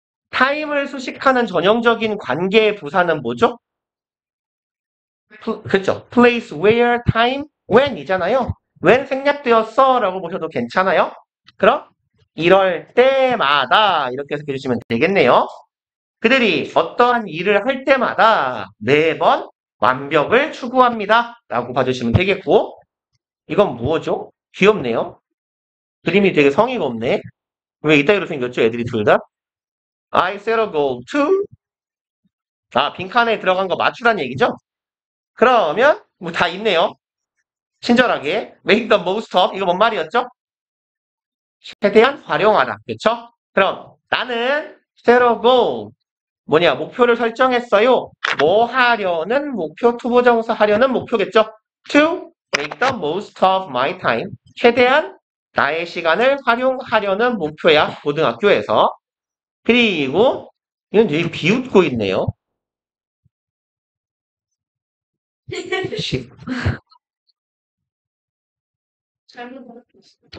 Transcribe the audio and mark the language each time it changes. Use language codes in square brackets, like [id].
[ko] 타임을 수식하는 전형적인 관계의 부사는 뭐죠? 그렇죠. place, where, time, when 이잖아요. when 생략되었어 라고 보셔도 괜찮아요. 그럼 이럴 때마다 이렇게 해석해 주시면 되겠네요. 그들이 어떠한 일을 할 때마다 매번 완벽을 추구합니다 라고 봐주시면 되겠고 이건 뭐죠? 귀엽네요. 그림이 되게 성의가 없네. 왜 이따위로 생겼죠? 애들이 둘 다? [en] I set a goal to [ko] 빈칸에 들어간 거 맞추란 얘기죠? 그러면 뭐 다 있네요. 친절하게 [en] make the most of [ko] 이거 뭔 말이었죠? 최대한 활용하라. 그렇죠? 그럼 나는 [en] set a goal [ko] 목표를 설정했어요. 뭐 하려는 목표, 투부정사 하려는 목표겠죠? [en] To make the most of my time. [ko] 최대한 나의 시간을 활용하려는 목표야. 고등학교에서. 그리고 이건 되게 비웃고 있네요. 잘못 알았어.